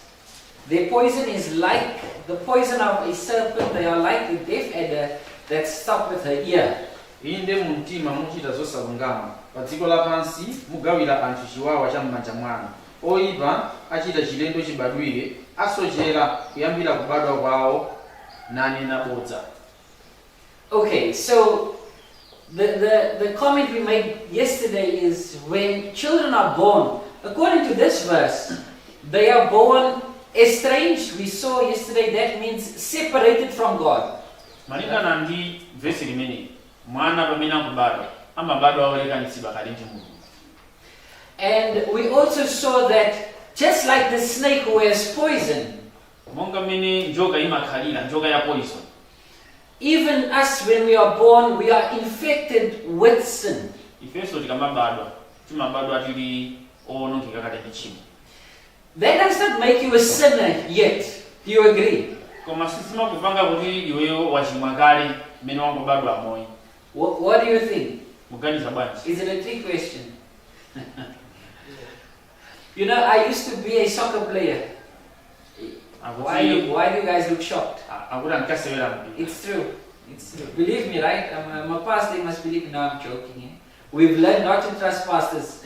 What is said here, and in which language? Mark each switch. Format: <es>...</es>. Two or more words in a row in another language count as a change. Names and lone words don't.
<en>Their poison is like the poison of a serpent. They are like a deaf adder that stopped with her ear.</en> <ny>Inde mumtima muchita zosalungama pa dziko lapansi mugawira anthu chiwawa cha m'manja mwanu. Oyipa achita chilendo chibadwire asochera kuyambira kubadwa kwawo nanena bodza.</ny> <en>Okay, so the comment we made yesterday is when children are born, according to this verse, they are born estranged. We saw yesterday that means separated from God.</en> <ny>Malingana ndi verse limene mwana pamene akubadwa amabadwa awalekanitsidwa kale ndi Mulungu.</ny> <en>And we also saw that just like the snake who has poison,</en> <ny>Monga mene njoka imakhalira njoka ya poison.</ny> <en>even us when we are born, we are infected with sin.</en> <ny>Ifenso tikamabadwa timabadwa tili owonongeka kale ndi tchimo.</ny> <en>That does not make you a sinner yet. Do you agree?</en> <ny>Koma sizimakupanga kuti iweyo wachimwa kale mmene wangobadwa moyo.</ny> <en>What do you think?</en> <ny>Muganiza bwanji?</ny> <en>Is it a trick question? You know, I used to be a soccer player. Why do you guys look shocked? It's true. It's true. Believe me, right? I'm a pastor, you must believe me. No, I'm joking. Eh? We've learned not to trust pastors.</en>